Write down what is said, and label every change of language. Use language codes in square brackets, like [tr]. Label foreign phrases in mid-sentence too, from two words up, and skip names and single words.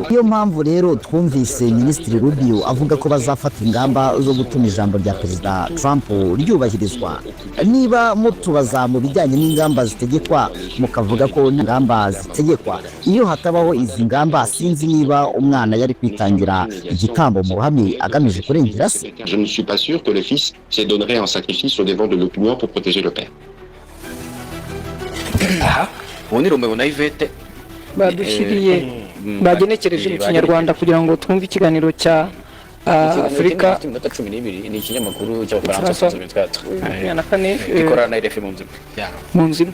[rw] Niyo mpamvu rero twumvise Minisitiri Rubio avuga ko bazafata ingamba zo gutuma ijambo rya Perezida Trump ryubahirizwa. Niba mutubaza mu bijyanye n'ingamba zitegekwa mukavuga ko ingamba zitegekwa, iyo hatabaho izi ngamba sinzi niba umwana yari kwitangira igitambo mu ruhame agamije kurengera se. [fr] Je ne suis pas sûr que le fils se donnerait en sacrifice au devant de l'opinion pour protéger le père. [rw] ubundi Romeo na Yvette badushyiriye bagenekereje mu kinyarwanda kugira ngo twumve ikiganiro cya Afurika 12 ni ikinyamakuru cy'abafaransa na kane ikorana na RFI mu nzima